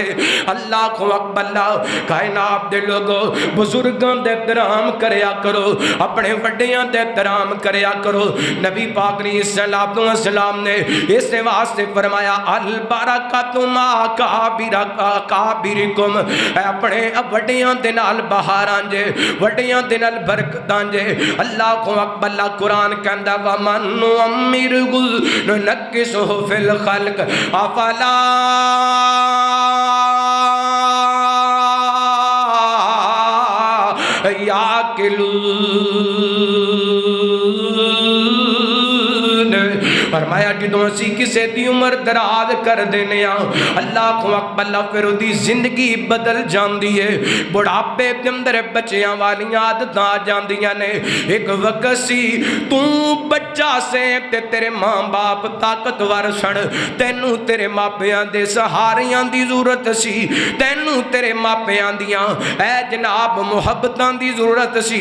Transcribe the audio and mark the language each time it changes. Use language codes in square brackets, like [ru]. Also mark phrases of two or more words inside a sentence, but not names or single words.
[ar] الله أكبر [pa] کائنات دے لوگو بزرگاں دے احترام کریا کرو، اپنے وڈیاں دے احترام کریا کرو, अपने वड्डियां दे एहतराम करया करो। نبی پاک [ar] عليه الصلاة والسلام [pa] نے اس واسطے فرمایا [ar] البركة مع أكابركم, [pa] اپنے وڈیاں دے نال بہاراں جے، وڈیاں دے نال برکتاں جے. [ar] الله أكبر [pa] قرآن کہندا [ar] ومن نعمره ننكسه في الخلق [pa] افلا فرمایا جو اسی کسی کی عمر دراز کر دینے [ar] الله أكبر [ur] پھر اس کی زندگی بدل جاتی ہے. [pa] بڑھاپے کے اندر بچیاں والیاں عادتاں آ جاندیاں نے. اک وقت سی توں بچہ سے تے تیرے ماں باپ طاقتور سن، تینوں تیرے ماپیاں دے سہاریاں دی ضرورت سی، تینوں تیرے ماپیاں دیاں اے جناب محبتاں دی ضرورت سی, तैनू तेरे मापियां दियां ऐ जनाब मुहब्बतां दी जरूरत सी।